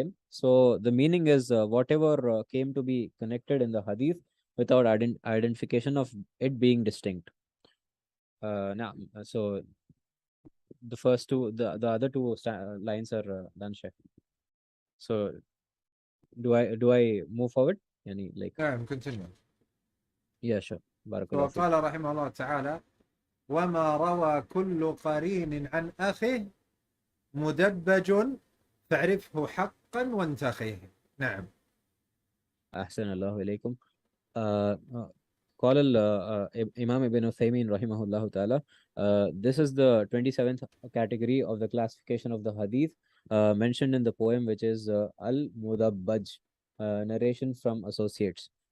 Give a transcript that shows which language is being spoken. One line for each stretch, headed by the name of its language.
English: So the meaning is whatever came to be connected in the hadith without identification of it being distinct. Now, so the first two, the other two lines are done, Sheikh. So do I move forward? Any like
Arabic: نعم
English: continue. yeah, sure. Barakallahu fik.
Arabic: وقال رحمه الله تعالى وما روى كل قرين عن أخيه مدبج فاعرفه حقا وانتخيه. نعم. أحسن الله إليكم. قال
English: Imam Ibn Uthaymin rahimahullah ta'ala, this is the 27th category of the classification of the hadith mentioned in the poem, which is Al-Mudabbaj, narration from associates.